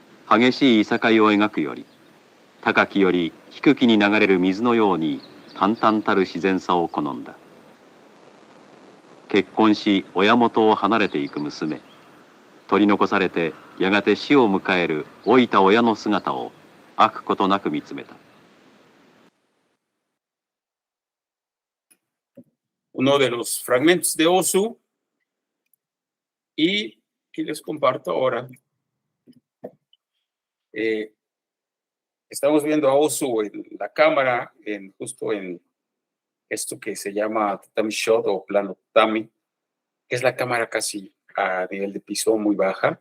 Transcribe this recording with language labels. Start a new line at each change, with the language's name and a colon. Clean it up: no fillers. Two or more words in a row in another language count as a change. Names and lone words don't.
Japanese: 激しいいさかいを描くより、高きより低きに流れる水のように淡々たる自然さを好んだ。結婚し親元を離れていく娘、取り残されてやがて死を迎える老いた親の姿を飽くことなく見つめた。
Spanish: Uno de los fragmentos de Ozu y que les comparto ahora. Estamos viendo a Ozu en la cámara, justo en esto que se llama tatami shot o plano tatami, que es la cámara casi a nivel de piso muy baja.